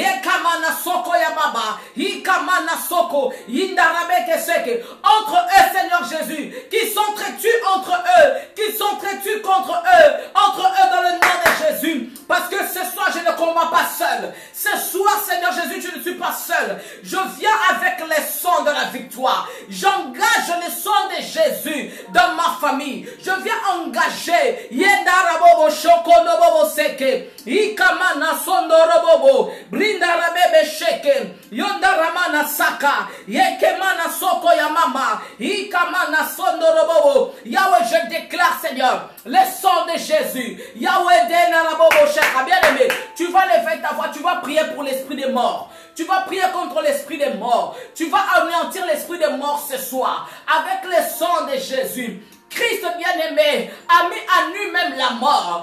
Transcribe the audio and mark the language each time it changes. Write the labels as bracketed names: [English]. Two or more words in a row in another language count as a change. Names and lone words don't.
[French] Entre eux, Seigneur Jésus, qui s'entretuent entre eux, qui s'entretuent contre eux, entre eux dans le nom de Jésus. Parce que ce soir, je ne combats pas seul. Ce soir, Seigneur Jésus, je ne suis pas seul. Je viens avec le sang de la victoire. J'engage le sang de Jésus dans ma famille. Je viens engager Yendarabobo Shokonobobo Seke, Ikamana Sondorobobo, Brindarabebe Sheke, Yondaramana Saka, Yekemana Soko Yamama, Ikamana Sondorobobo. Yahweh, je déclare, Seigneur, le sang de Jésus. Yahweh, Denarabobo Sheka. Bien-aimé, tu vas lever ta voix, tu vas prier pour l'esprit des morts. Tu vas prier contre l'esprit des morts. Tu vas anéantir l'esprit des morts ce soir avec le sang de Jésus. Christ bien-aimé a mis à nu même la mort.